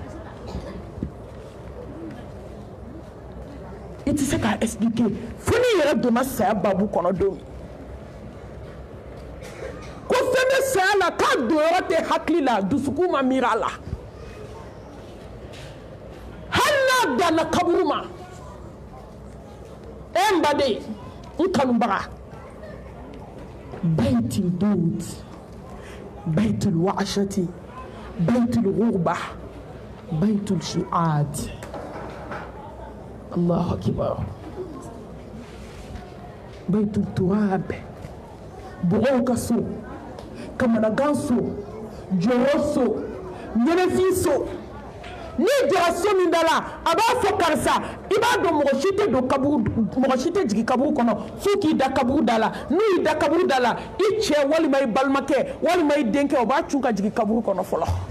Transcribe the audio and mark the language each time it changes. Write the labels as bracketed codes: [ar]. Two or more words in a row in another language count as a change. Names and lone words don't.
[bm] i tɛ se k'a expliquer fo n'i yɛrɛ donna saya baabu kɔnɔ don min ko fɛn bɛ saya la k'a donyɔrɔ tɛ hakili la dusukun ma miiri a la hali n'a danna kaburu ma n baden n kanubaga [ar] بيت الدود بيت الوحشة بيت الغربة بيت الشدة الله أكبر بيت التراب [bm] bɔgɔw ka so kamanagan so jɔyɔ so ɲɛnɛfin so ni jara so min dala a b'a fɔ karisa i b'a dɔn mɔgɔ si tɛ don kaburu mɔgɔ si tɛ jigin kaburu kɔnɔ f'u k'i da kaburu da la n'u y'i da kaburu da la i cɛ walima i balimakɛ walima i denkɛ o b'a cun ka jigin kaburu kɔnɔ fɔlɔ